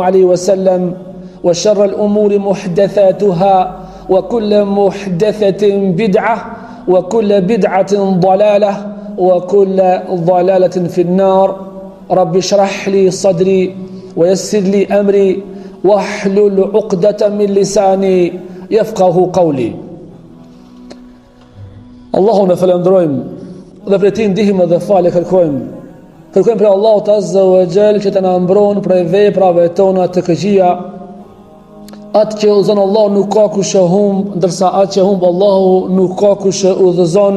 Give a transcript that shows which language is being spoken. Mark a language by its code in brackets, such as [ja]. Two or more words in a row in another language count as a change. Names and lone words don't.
[ar] عليه وسلم وشر الأمور محدثاتها وكل محدثة بدعة وكل بدعة ضلالة وكل ضلالة في النار رب اشرح لي صدري ويسر لي أمري واحلل عقدة من لساني يفقه قولي [sq] Allahun e falenderojmë dhe prej tij ndihmë dhe falë kërkojmë. Kërkojmë për Allahut [ar] عز وجل [sq] që të na mbron prej veprave tona të këqija. Atë që udhëzon Allahu nuk ka kush e humb, ndërsa atë që humb Allahu nuk ka kush e udhëzon.